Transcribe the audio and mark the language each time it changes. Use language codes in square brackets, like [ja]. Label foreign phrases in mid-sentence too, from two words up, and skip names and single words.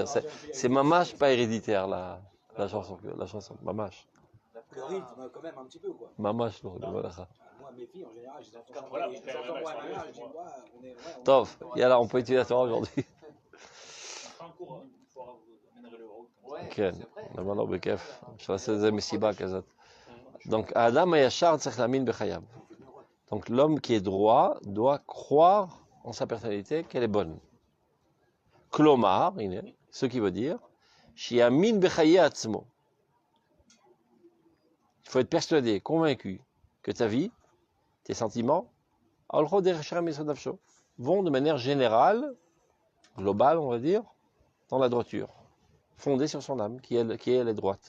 [fr] C'est mamache pas héréditaire la chanson. Mamache. Le rythme, quand même, un petit peu, quoi. Mamache, non, voilà. Moi, mes filles, en général, je les entends Voilà, chanter. Je les entends moi et ma mère, je dis, ouais, on est. [he] טוב, יאללה, [fr] on peut étudier la Torah aujourd'hui. En cours, il faudra vous amènerez le haut. Ouais, [he] כן, [fr] c'est vrai. [he] למעלה בכיף. אפשר לעשות איזה מסיבה כזאת. Donc, האדם הישר צריך להאמין בחייו. [fr] Donc, l'homme qui est droit doit croire en sa personnalité qu'elle est bonne. [he] כלומר, הנה, [fr] ce qui veut dire, [he] שיאמין בחיי עצמו. [fr] Il faut être persuadé, convaincu, que ta vie, tes sentiments, vont de manière générale, globale, on va dire, dans la droiture, fondée sur son âme, qui elle est droite.